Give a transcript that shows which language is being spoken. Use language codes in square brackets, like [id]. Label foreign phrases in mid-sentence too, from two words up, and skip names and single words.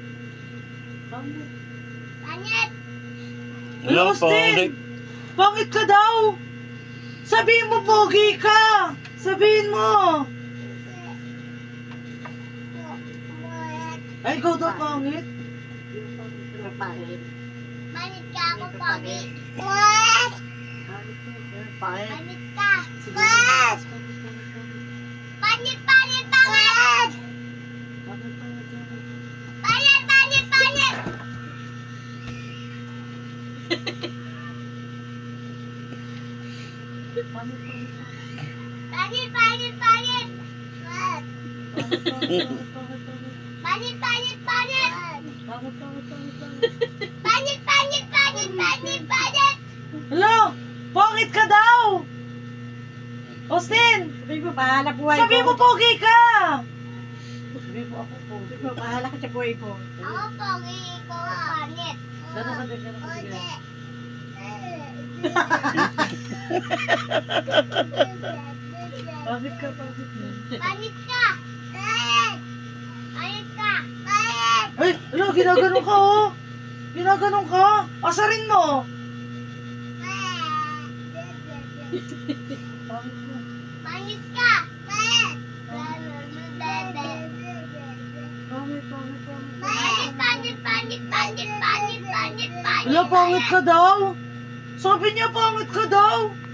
[hil] Panit! [tl] Alam mo, Austin, pangit ka daw. Sabihin mo pogi ka. Sabihin mo. Ay, ikaw daw pangit. [hil] Panit ka, ako pogi! Mas! Panit ka! Mas! Panit! Panit! Panit! Panit! Panit! Panit! Panit! Panit! Panit! Mas! Panit! Panit! Panit! Panit! Panit! Panit! Panit! Panit! [tl] Hello? Pangit ka daw. Austin, Sabi mo, bahala buhay sabi mo ko. pogi ka. Sabi mo, ako po. Sabi mo, bahala ka sa buhay ko. [hil] Ako pogi, ikaw panit! [tl] Gano'n ka din, gano'n ka din. Ode! Pangit ka. [hil] Panit ka! Panit! Panit ka! Panit! [tl] Ay, hello, ginaganon ka Ginaganon ka. Asarin mo. [hil] Panit ka! Panit! Panit! Panit! Panit! Panit! Panit! Panit! [tl] Hello, pangit ka daw. Sabi niya pangit ka daw.